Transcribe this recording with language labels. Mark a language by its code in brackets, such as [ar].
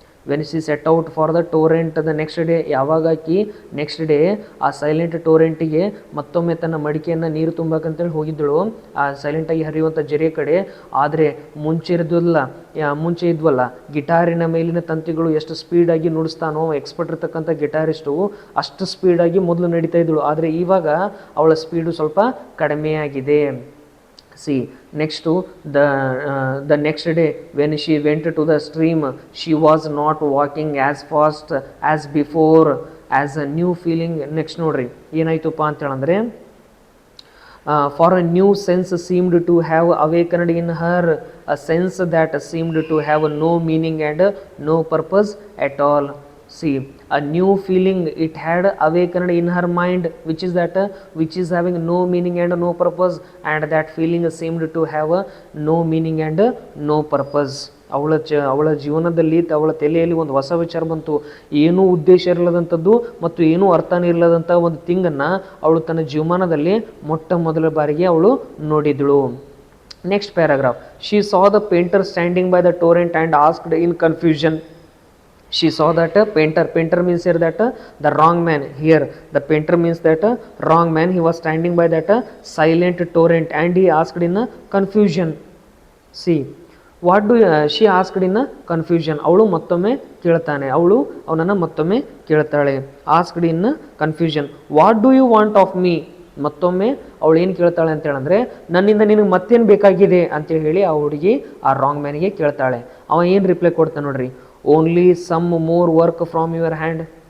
[en] when she set out for the torrent the next day, [kn] ಯಾವಾಗ ಆಕಿ next day ಆ silent ಟೋರೆಂಟಿಗೆ ಮತ್ತೊಮ್ಮೆ ತನ್ನ ಮಡಿಕೆಯನ್ನು ನೀರು ತುಂಬಬೇಕಂತೇಳಿ ಹೋಗಿದ್ದಳು ಆ ಸೈಲೆಂಟಾಗಿ ಹರಿಯುವಂಥ ಜರಿಯ ಕಡೆ. ಆದರೆ ಮುಂಚೆ ಇದ್ವಲ್ಲ ಗಿಟಾರಿನ ಮೇಲಿನ ತಂತಿಗಳು ಎಷ್ಟು ಸ್ಪೀಡಾಗಿ ನುಡಿಸ್ತಾನೋ ಎಕ್ಸ್ಪರ್ಟ್ ಇರ್ತಕ್ಕಂಥ ಗಿಟಾರಿಸ್ಟು ಅಷ್ಟು ಸ್ಪೀಡಾಗಿ ಮೊದಲು ನಡೀತಾ ಇದ್ದಳು. ಆದರೆ ಇವಾಗ ಅವಳ ಸ್ಪೀಡು ಸ್ವಲ್ಪ ಕಡಿಮೆಯಾಗಿದೆ. [en] See, next to the next day when she went to the stream, she was not walking as fast as before, as a new feeling. Next [kn] ನೋಡ್ರಿ ಏನಾಯ್ತಪ್ಪ ಅಂತ ಹೇಳಂದ್ರೆ, [en] for a new sense seemed to have awakened in her, a sense that seemed to have no meaning and no purpose at all. See, a new feeling it had awakened in her mind, which is having no meaning and no purpose, and that feeling seemed to have no meaning and no purpose. [kn] ಅವಳ ಜೀವನದಲ್ಲಿ ಅವಳ ತಲೆಯಲ್ಲಿ ಒಂದು ಹೊಸ ವಿಚಾರ ಬಂತು. ಏನೂ ಉದ್ದೇಶ ಇರಲಾದಂಥದ್ದು ಮತ್ತು ಏನೂ ಅರ್ಥನೇ ಇರಲಾದಂಥ ಒಂದು ಥಿಂಗನ್ನು ಅವಳು ತನ್ನ ಜೀವಮಾನದಲ್ಲಿ ಮೊಟ್ಟ ಮೊದಲ ಬಾರಿಗೆ ಅವಳು ನೋಡಿದಳು. [en] Next paragraph. She saw the painter standing by the torrent and asked in confusion. She saw that painter means here that the wrong man. Here the painter means that wrong man. He was standing by that silent torrent and he asked in confusion. See, what do she asked in confusion. [kn] ಅವಳು ಮತ್ತೊಮ್ಮೆ ಕೇಳ್ತಾನೆ, ಅವನನ್ನು ಮತ್ತೊಮ್ಮೆ ಕೇಳ್ತಾಳೆ. [en] asked in confusion. What do you want of me? [kn] ಮತ್ತೊಮ್ಮೆ ಅವಳು ಏನು ಕೇಳ್ತಾಳೆ ಅಂತ ಹೇಳಂದ್ರೆ, ನನ್ನಿಂದ ನಿನಗೆ ಮತ್ತೇನು ಬೇಕಾಗಿದೆ ಅಂತೇಳಿ ಹೇಳಿ ಆ ಹುಡುಗಿ ಆ ರಾಂಗ್ ಮ್ಯಾನಿಗೆ ಕೇಳ್ತಾಳೆ. ಅವ ಏನು ರಿಪ್ಲೈ ಕೊಡ್ತಾನೆ ನೋಡ್ರಿ, [en] Only some more work from your hand.